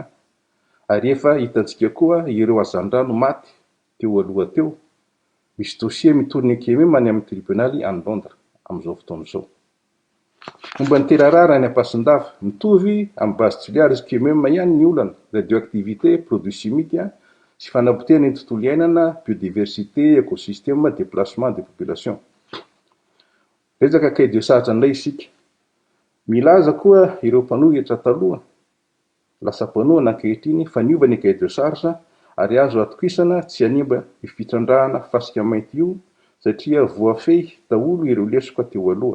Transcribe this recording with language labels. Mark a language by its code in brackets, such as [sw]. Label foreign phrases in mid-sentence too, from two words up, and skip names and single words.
[mg] Ary efa hitantsika koa ireo azandrano maty teo aloha teo. Misy dossier mitoriny QMM any amin'ny tribunaly any Londres amin'izao fotoan'izao. Momba ny terarara ny ampasin-dava mitovy amin'ny base Tuléar sy QMM ihany ny olana, radioactivité, [fr] produits chimiques [mg] sy fanapotehana ny tontolo iainana, [fr] biodiversité, écosystème, déplacement des populations. [mg] Resaka [fr] cahier de charge [mg] indray isika. Milaza koa ireo mpanohitra taloha lasa mpanohana ankehitriny fa niova ny [fr] cahier de charge [mg] ary azo atokisana tsy hanimba ifitrandrahana fasika mainty io satria voafehy daholo ireo lesoka teo aloha.